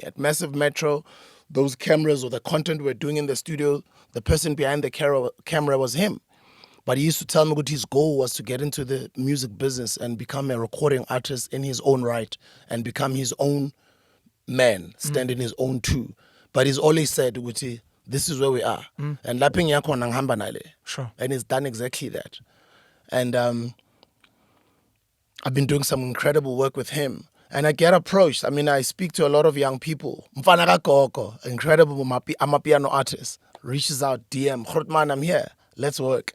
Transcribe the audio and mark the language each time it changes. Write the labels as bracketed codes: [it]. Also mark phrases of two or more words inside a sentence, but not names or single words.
[en] At Massive Metro, those cameras or the content we're doing in the studio, the person behind the camera was him. But he used to tell me what his goal was to get into the music business and become a recording artist in his own right and become his own man, stand in his own too. But he's always said, Uti, this is where we are. And laping yako nanghamba nale. Sure. And he's done exactly that. And I've been doing some incredible work with him. And I get approached. I mean, I speak to a lot of young people. [zu] Mfana Kakoko, [en] incredible, I'm a piano artist. Reaches out, DM, Grootman, I'm here. Let's work.